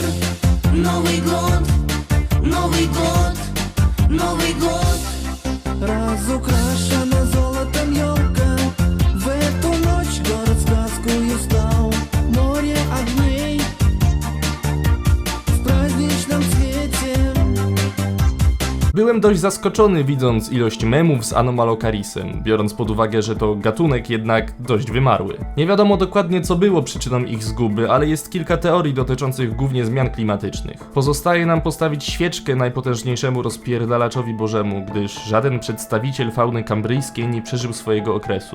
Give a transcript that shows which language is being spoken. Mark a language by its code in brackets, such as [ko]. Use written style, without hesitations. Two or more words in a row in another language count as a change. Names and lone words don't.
[ru] Новый год, Новый год, Новый год. Разукрашена золотом елка, в эту ночь город сказкою стал. Море огней в праздничном цвете. [pl] Byłem dość zaskoczony widząc ilość memów z Anomalocarisem, biorąc pod uwagę, że to gatunek jednak dość wymarły. Nie wiadomo dokładnie co było przyczyną ich zguby, ale jest kilka teorii dotyczących głównie zmian klimatycznych. Pozostaje nam postawić świeczkę najpotężniejszemu rozpierdalaczowi bożemu, gdyż żaden przedstawiciel fauny kambryjskiej nie przeżył swojego okresu.